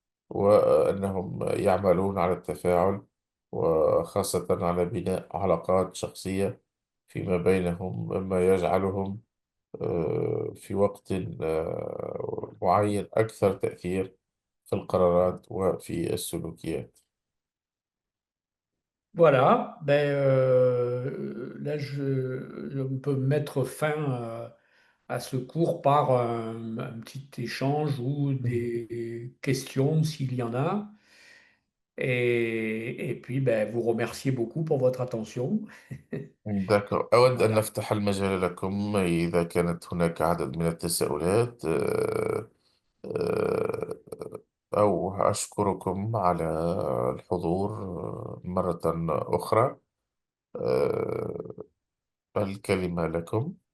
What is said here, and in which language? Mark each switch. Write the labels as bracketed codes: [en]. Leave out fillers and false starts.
[ar] وأنهم يعملون على التفاعل وخاصة على بناء علاقات شخصية فيما بينهم، مما يجعلهم في وقت معين أكثر تأثير في القرارات وفي السلوكيات. [fr] Voilà, ben, là on peut mettre fin à ce cours par un petit échange ou des questions s'il y en a. Et puis, ben, vous remercier beaucoup pour votre attention. [ar] دكتور، أود أن [fr] Voilà. [ar] نفتح المجال لكم إذا كانت هناك عدد من التساؤلات. آه، أو أشكركم على الحضور مرة أخرى. آه، الكلمة لكم.